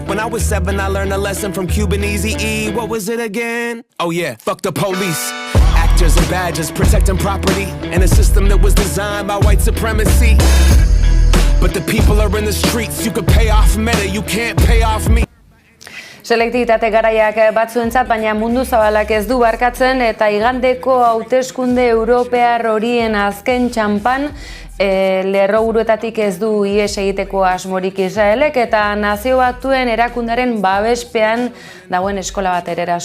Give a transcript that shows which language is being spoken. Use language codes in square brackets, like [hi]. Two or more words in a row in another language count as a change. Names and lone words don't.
[en] When I was 7, I learned a lesson from Cuban Eazy-E. What was it again? Oh yeah, fuck the police. Actors and badges protecting property in a system that was designed by white supremacy. But the people are in the streets. You can pay off Meta, you can't pay off me. [eu] Selektibitate garaiak batzuentzat, baina mundu zabalak ez du barkatzen, eta igandeko hauteskunde europear horien azken txanpan lerroburuetatik ez du ihes egiteko asmorik Israelek, eta Nazio Batuen erakundaren babespean dagoen eskola bat eraso